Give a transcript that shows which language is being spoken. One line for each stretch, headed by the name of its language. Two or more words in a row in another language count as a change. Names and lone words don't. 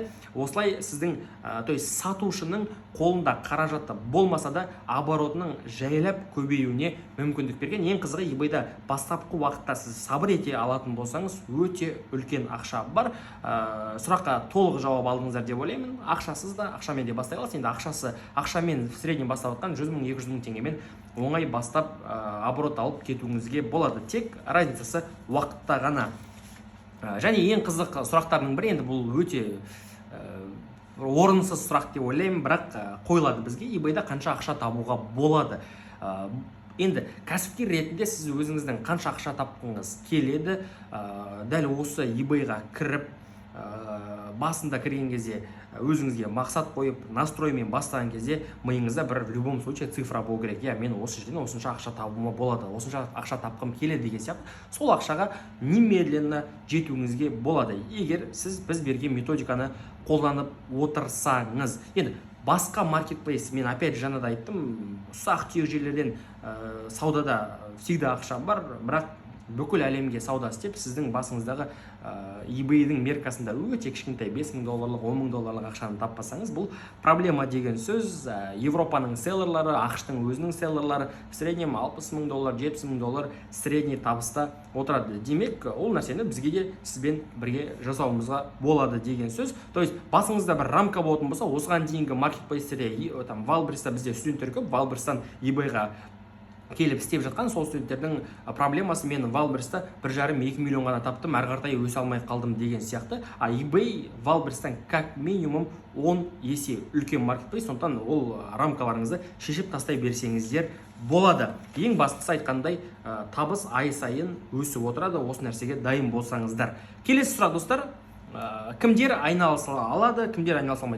Kazakh: Осылай сіздің,
Russian: то есть
Kazakh: сатушының қолында қаражаты болмаса да оборотының жайлап көбеюіне мүмкіндік берген. Ең қызығы eBayда бастапқы уақытта сіз сабыр ете алатын болсаңыз, өте үлкен ақша бар. Сұраққа толық жауап алдыңыздар деп ойлаймын. Ақшасыз да, ақшамен де бастай аласыз. Енді ақшамен
Russian: в среднем
Kazakh: бастап отқан 100 000, 200 000 теңгемен оңай бастап оборот алып кетуіңізге болады. Тек разницасы уақытта ғана. Және ең қызық сұрақтардың бірі, енді бұл өте орынсыз сұрақ деп ойлаймын, бірақ қойылады бізге. eBayда қанша ақша табуға болады? Енді кәсіпкер ретінде сіз өзіңіздің қанша ақша тапқыңыз келеді? Дәл осы eBayға кіріп, басында кірген кезде өзіңізге мақсат қойып, настроймен бастаған кезде миыңызда бір
Russian: в любом случае
Kazakh: цифра болу керек. Мен осы жерден осынша ақша табуыма болады, осынша ақша тапқым келеді деген сияқты. Сол ақшаға немедленно жетуіңізге болады, егер сіз біз берген методиканы қолданып отырсаңыз. Енді басқа маркетплейс, мен опять жаңа да айттым, ұсақ түйек жерлерден саудада всегда ақша бар, бірақ бүкіл әлемге сауда істеп, сіздің басыңыздағы eBay-дің меркасында өте кішкентай $5000, $10,000 ақшаны таппасаңыз, бұл проблема деген сөз. Европаның селлерлары, ақш-тың өзінің селлерлары
Russian: в среднем
Kazakh: $60,000, $70,000 средний табыста отырады. Демек, ол нәрсені бізге де сізбен бірге жасауымызға болады деген сөз. То есть, басыңызда бір рамка болатын болса, осыған дейінгі маркетплейстерде, Валберста бізде студенттер көп, Валберстан eBay-ға келіп істеп жатқан сол студенттердің проблемасы, мен Валберста 1,5-2 миллион ғана таптым, әрі қарай өсе алмай қалдым деген сияқты. eBay Валберстан
Russian: как минимум
Kazakh: 10 есе үлкен маркетплейс, сондықтан ол рамкаларыңызды шешіп тастай берсеңіздер болады. Ең бастысы айтқандай, табыс ай сайын өсіп отырады, осы нәрсеге дайын болсаңыздар. Келесі сұрақ, достар. Кімдер айналыса алады, кімдер айналыса алмайды?